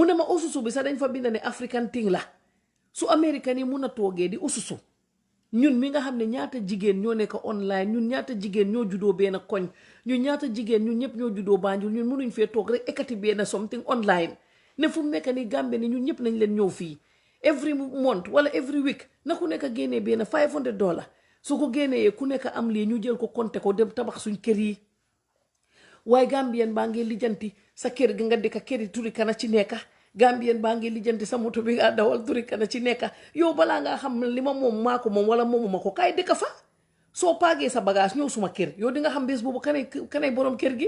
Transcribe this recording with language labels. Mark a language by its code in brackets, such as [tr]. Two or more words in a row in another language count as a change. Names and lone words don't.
[wo] ne ma ususu bi sax dañ fa bind ne [en] African thing [wo] la su américain yi mun a toogee di ususu ñun mi nga xam ne ñaata jigéen ñoo nekk online ñun ñaata jigéen ñoo juddoo benn koñ ñun ñaata jigéen ñun ñëpp ñoo juddoo Banjul ñun mënuñ fee toog rek ekkati benn [en] something online [wo] ne fu mu nekk ni Gambie ni ñun ñëpp nañ leen ñëw fii [en] every month [wo] wala [en] every week [wo] na ku nekk génnee benn $500 su ko génnee ku nekk am lii ñu jël ko compter ko dem tabax suñ kër yi waaye Gambien baa ngi lijjanti sa kër gi nga dëkk kër yi turi kana ci nekka Gambien baa ngi lijjanti sa moto bi nga dawal turi kana ci nekka yow balaa ngaa xam li ma moom maa ko moom wala moomuma ko kaay dëkk fa soo paagee sa bagage ñëw suma kër yow di nga xam bés boobu kanay borom kër gi